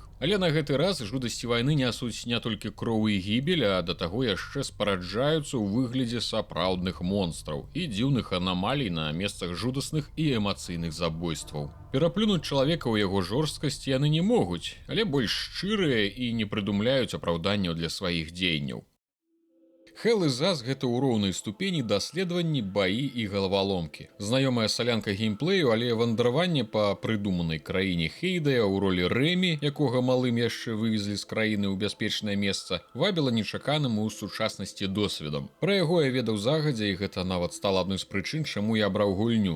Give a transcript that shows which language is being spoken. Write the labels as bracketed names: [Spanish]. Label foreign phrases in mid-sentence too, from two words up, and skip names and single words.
[Belarusian] Але на гэты раз жудасці вайны нясуць не толькі кроў і гібель, а да таго яшчэ спараджаюцца ў выглядзе сапраўдных монстраў і дзіўных анамалій на месцах жудасных і эмацыйных забойстваў. Пераплюнуць чалавека ў яго жорсткасці яны не могуць, але больш шчырыя і не прыдумляюць апраўданняў для сваіх дзеянняў. Hell is Us — гэта ў роўнай ступені даследаванні, баі і галаваломкі. Знаёмая салянка геймплею, але вандраванне па прыдуманай краіне Хейдая ў ролі Рэмі, якога малым яшчэ вывезлі з краіны ў бяспечнае месца, вабіла нечаканым у сучаснасці досведам. Пра яго я ведаў загадзя, і гэта нават стала адной з прычын, чаму я абраў гульню.